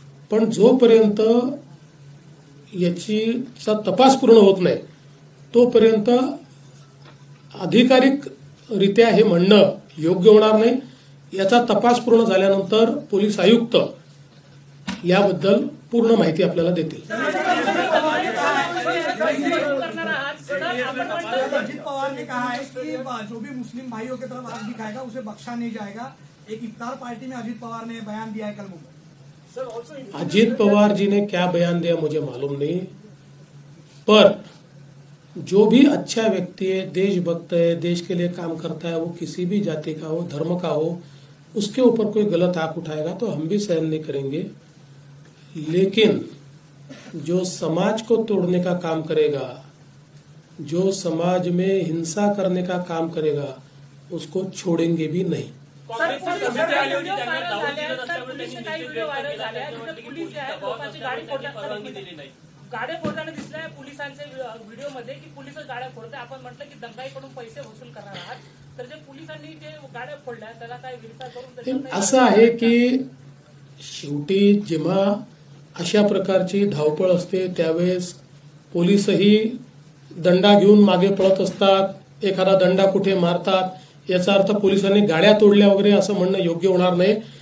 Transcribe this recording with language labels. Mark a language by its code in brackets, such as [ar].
[mr] पण जोपर्यंत याचा तपास पूर्ण होत नाही तोपर्यंत अधिकारिकरित्या हे म्हणणं योग्य होणार नाही. याचा तपास पूर्ण झाल्यानंतर पोलीस आयुक्त याबद्दल पूर्ण माहिती आपल्याला देतील. करणार आहात तर आपण म्हटलं [hi] अजित पवार ने कहा है कि जो भी मुस्लिम भाइयों की तरफ आग दिखाएगा उसे बख्शा नहीं जाएगा। एक इफ्तार पार्टी में अजित पवार ने बयान दिया है कल मुंबई। अजीत पवार जी ने क्या बयान दिया मुझे मालूम नहीं, पर जो भी अच्छा व्यक्ति है, देशभक्त है, देश के लिए काम करता है, वो किसी भी जाति का हो, धर्म का हो, उसके ऊपर कोई गलत आंख उठाएगा तो हम भी सहन नहीं करेंगे। लेकिन जो समाज को तोड़ने का काम करेगा, जो समाज में हिंसा करने का काम करेगा, उसको छोड़ेंगे भी नहीं। [mr] पोलीस गाड्या फोडताना दिसलाय पोलिसांच्या व्हिडिओमध्ये की पोलिस गाड्या फोडतात। आपण म्हटलं की दंगाईकडून पैसे वसूल करणार आहात, तर जे पोलिसांनी जे गाड्या फोडल्या त्याला काय विचार करून असं आहे की शेवटी जेव्हा अशा प्रकारची धावपळ असते त्यावेळेस पोलीसही दंडा घेऊन मागे पळत असतात, एखादा दंडा कुठे मारतात, याचा अर्थ पोलिसांनी गाड्या तोडल्या वगैरे असं म्हणणं योग्य होणार नाही।